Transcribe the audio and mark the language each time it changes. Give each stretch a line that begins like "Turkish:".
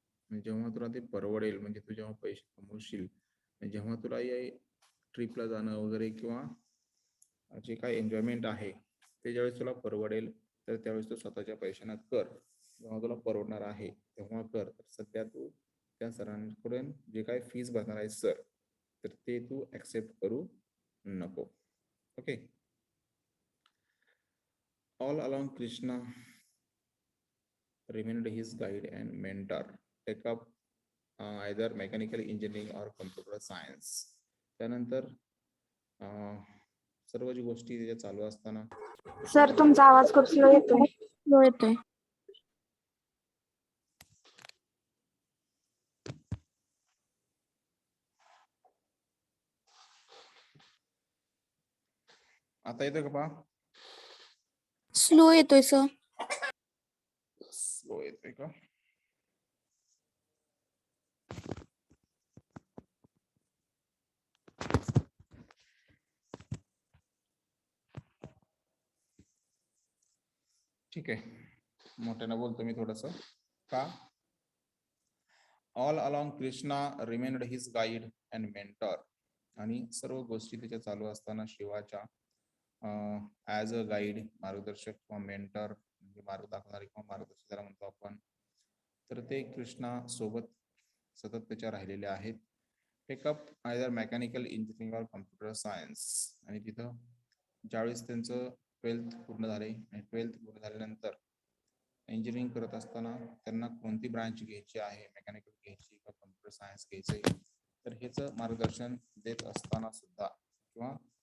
Marathi: जेव्हा तुला ते परवडेल, म्हणजे तू जेव्हा पैसे कमवशील, जेव्हा तुला ट्रिपला जाणं वगैरे किंवा जे काही एन्जॉयमेंट आहे ते ज्यावेळेस तुला परवडेल तर त्यावेळेस तू स्वतःच्या पैशानं कर. जेव्हा तुला परवडणार आहे तेव्हा कर. तर सध्या तू त्या सरांकडून जे काही फीज भरणार आहे सर, तर ते तू ऍक्सेप्ट करू नको. Okay.
English: All along Krishna remained his guide and mentor, take up either mechanical engineering or computer science.
Marathi: त्यानंतर सर्व जी गोष्टी त्याच्या चालू असताना, सर तुमचा आवाज खूप स्लो येतोय. स्लो येतोय. आता येतोय का पहा? स्लो येतोय सर. स्लो येतोय का? ठीक आहे, मोठ्यानं बोलतो मी थोडस का.
English: All along Krishna remained his guide and mentor.
Marathi: आणि सर्व गोष्टी त्याच्या चालू असताना शिवाच्या
English: as a guide,
Marathi: मार्गदर्शक किंवा मेंटर म्हणजे मार्ग दाखवणारे किंवा मार्गदर्शक ज्याला म्हणतो आपण, तर ते कृष्णा सोबत सतत त्याच्या राहिलेले आहेत.
English: Take up either mechanical engineering or computer science.
Marathi: आणि तिथं ज्यावेळेस त्यांचं 12th पूर्ण झाले आणि 12th पूर्ण झाल्यानंतर इंजिनिअरिंग करत असताना त्यांना कोणती ब्रांच घ्यायची आहे, मेकॅनिकल घ्यायची किंवा कम्प्युटर सायन्स घ्यायचे, तर ह्याचं मार्गदर्शन देत असताना सुद्धा किंवा